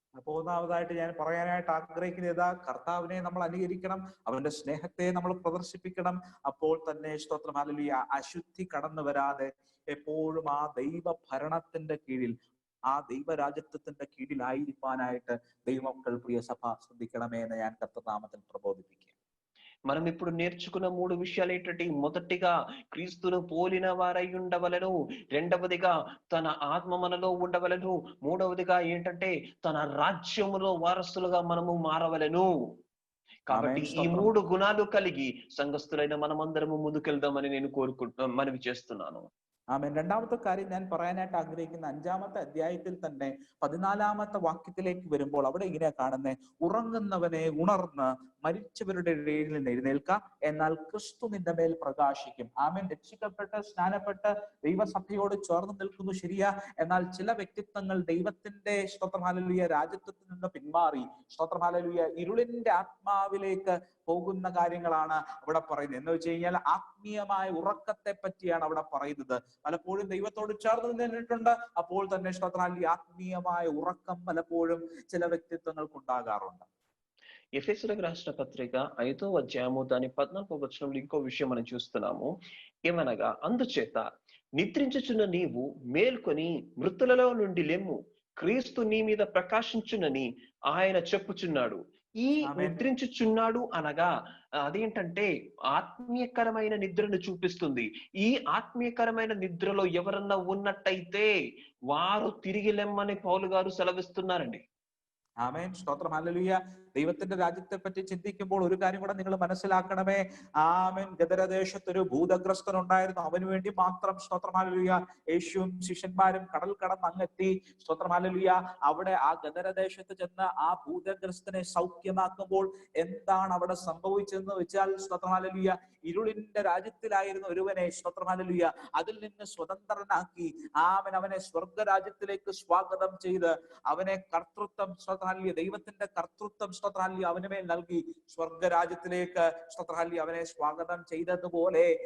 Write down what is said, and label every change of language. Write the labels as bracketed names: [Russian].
[Malayalam] അപ്പൊ ഒന്നാമതായിട്ട് ഞാൻ പറയാനായിട്ട് ആഗ്രഹിക്കുന്നത്, കർത്താവിനെ നമ്മൾ അനുകരിക്കണം, അവന്റെ സ്നേഹത്തെ നമ്മൾ പ്രദർശിപ്പിക്കണം. അപ്പോൾ തന്നെ സ്തോത്രം ഹല്ലേലൂയ അശുദ്ധി കടന്നു വരാതെ എപ്പോഴും ആ ദൈവ ഭരണത്തിന്റെ കീഴിൽ, ആ ദൈവരാജ്യത്വത്തിന്റെ കീഴിലായിരിക്കാനായിട്ട് ദൈവമക്കൾ, പ്രിയ സഭ, ശ്രദ്ധിക്കണമേ എന്ന് ഞാൻ കർത്തനാമത്തിൽ പ്രബോധിപ്പിക്കുക. [Telugu] మనం ఇప్పుడు నేర్చుకున్న 3 విషయాలు ఏంటంటే, మొదటిగా క్రీస్తును పోలిన వారై ఉండవలను, రెండవదిగా తన ఆత్మ మనలో ఉండవలను, మూడవదిగా ఏంటంటే తన రాజ్యములో వారసులుగా మనము మారవలను. కాబట్టి ఈ 3 గుణాలు కలిగి సంఘస్థులైన మనమందరము ముందుకెళ్దామని నేను మనవి చేస్తున్నాను. [Malayalam] ആമേൻ. രണ്ടാമത്തെ കാര്യം ഞാൻ പറയാനായിട്ട് ആഗ്രഹിക്കുന്ന 5-ാമത്തെ അധ്യായത്തിൽ തന്നെ 14-ാമത്തെ വാക്യത്തിലേക്ക് വരുമ്പോൾ അവിടെ ഇങ്ങനെ കാണുന്നേ, ഉറങ്ങുന്നവനെ ഉണർന്ന് മരിച്ചവരുടെ ഇടയിൽ നിന്ന് എഴുന്നേൽക്ക, എന്നാൽ ക്രിസ്തു നിന്റെ മേൽ പ്രകാശിക്കും. ആമേൻ. രക്ഷിക്കപ്പെട്ട് സ്നാനപ്പെട്ട് ദൈവസഭയോട് ചേർന്ന് നിൽക്കുന്നു, ശരിയാ. എന്നാൽ ചില വ്യക്തിത്വങ്ങൾ ദൈവത്തിന്റെ സ്തോത്രം ഹല്ലേലൂയ രാജ്യത്വത്തിൽ നിന്ന് പിന്മാറി സ്തോത്രം ഹല്ലേലൂയ ഇരുളിന്റെ ആത്മാവിലേക്ക് പോകുന്ന കാര്യങ്ങളാണ് അവിടെ പറയുന്നത്. എന്ന് വെച്ച് കഴിഞ്ഞാൽ ആത്മീയമായ ഉറക്കത്തെ പറ്റിയാണ് അവിടെ പറയുന്നത്. പലപ്പോഴും ദൈവത്തോട് ചേർന്ന് നിന്നിട്ടുണ്ട്, അപ്പോൾ തന്നെ സ്തോത്രം ആത്മീയമായ ഉറക്കം പലപ്പോഴും ചില വ്യക്തിത്വങ്ങൾക്ക് ഉണ്ടാകാറുണ്ട്. [Telugu] ఎఫెసీయులకు రాసిన పత్రిక 5వ అధ్యాయము దాని 14వ వచనంలో ఇంకో విషయం మనం చూస్తున్నాము. ఏమనగా, అందుచేత నిద్రించుచున్న నీవు మేల్కొని మృతులలో నుండి లెమ్ము, క్రీస్తు నీ మీద ప్రకాశించునని ఆయన చెప్పుచున్నాడు. ఈ నిద్రించుచున్నాడు అనగా అదేంటంటే ఆత్మీయకరమైన నిద్రను చూపిస్తుంది. ఈ ఆత్మీయకరమైన నిద్రలో ఎవరన్నా ఉన్నట్టయితే వారు తిరిగి లెమ్మని పౌలు గారు సెలవిస్తున్నారండి. [Malayalam] ആമേൻ. സ്തോത്രം ഹല്ലേലൂയ. ദൈവത്തിന്റെ രാജ്യത്തെ പറ്റി ചിന്തിക്കുമ്പോൾ ഒരു കാര്യം കൂടെ നിങ്ങൾ മനസ്സിലാക്കണമേ. ആമേൻ. ഗദരദേശത്ത് ഒരു ഭൂതഗ്രസ്തൻ ഉണ്ടായിരുന്നു. അവന് വേണ്ടി മാത്രം സ്തോത്രം ഹല്ലേലൂയ യേശുവും ശിഷ്യന്മാരും കടൽ കടന്ന് അങ്ങെത്തി. സ്തോത്രം ഹല്ലേലൂയ. അവിടെ ആ ഗദരദേശത്ത് ചെന്ന് ആ ഭൂതഗ്രസ്തനെ സൗഖ്യമാക്കുമ്പോൾ എന്താണ് അവിടെ സംഭവിച്ചതെന്ന് വെച്ചാൽ സ്തോത്രം ഹല്ലേലൂയ ഇരുളിന്റെ രാജ്യത്തിലായിരുന്ന ഒരുവനെ സ്തോത്രം ഹല്ലേലൂയ അതിൽ നിന്ന് സ്വതന്ത്രനാക്കി ആമേൻ അവനെ സ്വർഗരാജ്യത്തിലേക്ക് സ്വാഗതം ചെയ്ത് അവനെ കർത്തൃത്വം സ്തോത്രം ഹല്ലേലൂയ ദൈവത്തിന്റെ കർത്തൃത്വം സ്തോത്രം ഹല്ലേലൂയ അവന് മേൽ നൽകി സ്വർഗരാജ്യത്തിലേക്ക് സ്തോത്രം ഹല്ലേലൂയ അവനെ സ്വാഗതം ചെയ്തതുപോലെ